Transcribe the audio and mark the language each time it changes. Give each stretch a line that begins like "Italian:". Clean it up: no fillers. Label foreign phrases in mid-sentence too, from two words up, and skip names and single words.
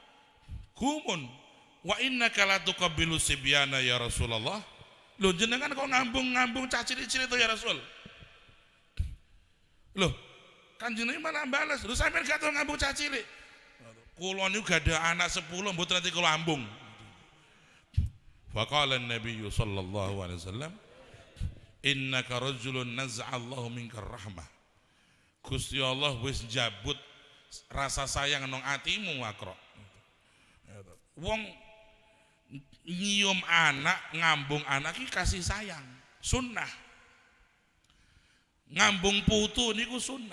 Arabic: وإنك لا تقبل صبيانا يا رسول الله.
Javanese: Lho jenengan kok ngambung-ngambung cah cilik-cilik to
Arabic: يا رسول?
Javanese: Loh, Kanjeng Nabi malah balas, lho sampean gak tau ngambung cah cilik. Kula niku gadah anak 10 mboten nanti kula ambung.
Arabic: فقال النبي صلى الله عليه وسلم إنك رجل نزع الله منك الرحمة.
Javanese: Gusti Allah wis njabut rasa sayang nang atimu Aqra. Wong nyium anak, ngambung anak iki kasih sayang, sunnah. Ngambung putu niku sunnah.